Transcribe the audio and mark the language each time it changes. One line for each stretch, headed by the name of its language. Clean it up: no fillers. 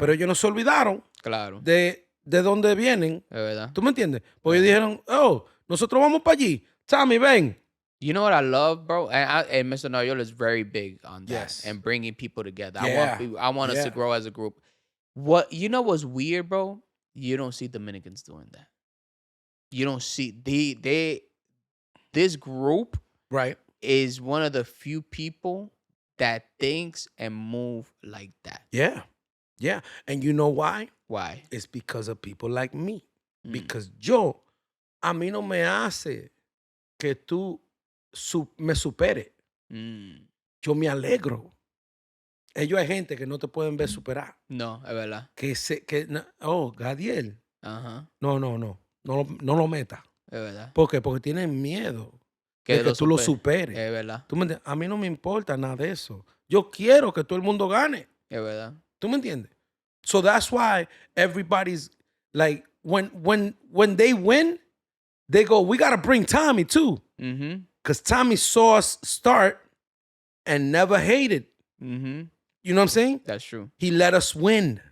Spanish: Pero ellos no se olvidaron de dónde vienen. Es verdad. ¿Tú me entiendes? Porque dijeron, nosotros vamos para allí. Tommy, ven.
English: You know what I love, bro? And Mr. Noyola is very big on that Yes. and bringing people together. Yeah. I want us to grow as a group. What's weird, bro? You don't see Dominicans doing that. You don't see this group right is one of the few people that thinks and move like that. Yeah. And you know why? Why? It's because of people like me. Because
Spanish: a mí no me hace que tú me supere. Yo me alegro. Ellos hay gente que no te pueden ver superar. No, es verdad. Gadiel. Ajá. No lo metas. Es verdad. ¿Por qué? Porque tienen miedo de que tú lo superes. Es verdad. ¿Tú me entiendes? A mí no me importa nada de eso. Yo quiero que todo el mundo gane. Es verdad. ¿Tú me entiendes?
English: So that's why everybody's like, when they win, they go, we got to bring Tommy too. Because Tommy saw us start and never hated. You know what I'm saying? That's true. He let us win.